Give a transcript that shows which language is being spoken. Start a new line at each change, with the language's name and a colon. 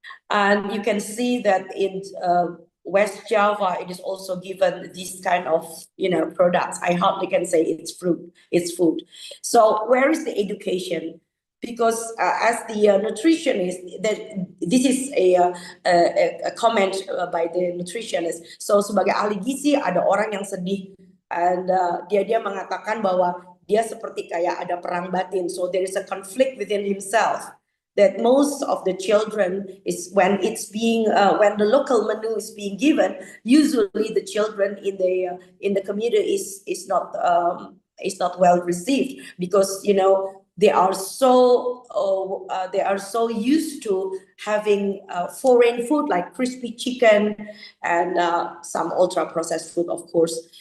English: And you can see that in West Java, it is also given this kind of products. I hardly can say it's food. So where is the education? Because as the nutritionist, this is a comment by the nutritionist.
Indonesian: So sebagai ahli gizi, ada orang yang sedih, and dia mengatakan bahwa dia seperti kayak ada perang batin.
English: So there is a conflict within himself. That most of the children is when it's being when the local menu is being given, usually the children in the community is not well received, because they are so used to having foreign food like crispy chicken and some ultra processed food, of course.